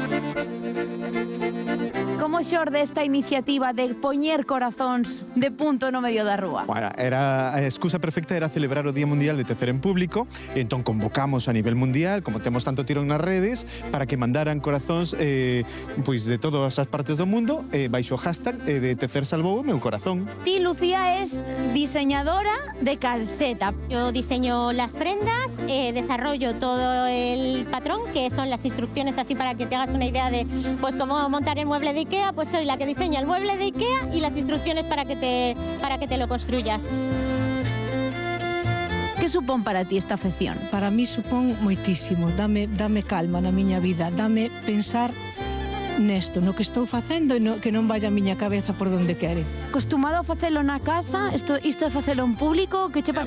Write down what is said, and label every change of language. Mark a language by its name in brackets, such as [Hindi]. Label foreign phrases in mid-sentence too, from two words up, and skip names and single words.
[Galician] Como xorde esta iniciativa de poñer corazóns de punto no medio da rúa? Bueno, a excusa perfecta era celebrar o Día Mundial de Tecer en Público, e entón convocamos a nivel mundial, como temos tanto tirón nas redes, para que mandaran corazóns pois de todas as partes do mundo, baixo o hashtag de Tecer salvou o meu corazón. Ti, Lucía, es diseñadora de calceta. [Spanish] Yo diseño las prendas, desarrollo todo el patrón, que son las instrucciones así para que te hagas una idea de pues cómo montar el mueble de IKEA, pues soy la que diseña el mueble de IKEA y las instrucciones para que te lo construyas. [Galician] Que supón para ti esta afección? Para mí supón moitísimo, dame calma na miña vida, dame pensar nesto, no que estou facendo e que non vaya a miña cabeza por donde quere. Acostumado a facelo na casa, isto de facelo en público, que che